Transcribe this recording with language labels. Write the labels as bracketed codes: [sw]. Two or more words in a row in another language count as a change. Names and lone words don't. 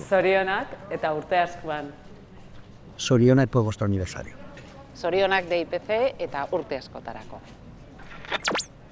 [eu] Zorionak eta urte askoan. [es] Zorionak por vuestro aniversario. [eu] Zorionak DIPC eta urte askotarako.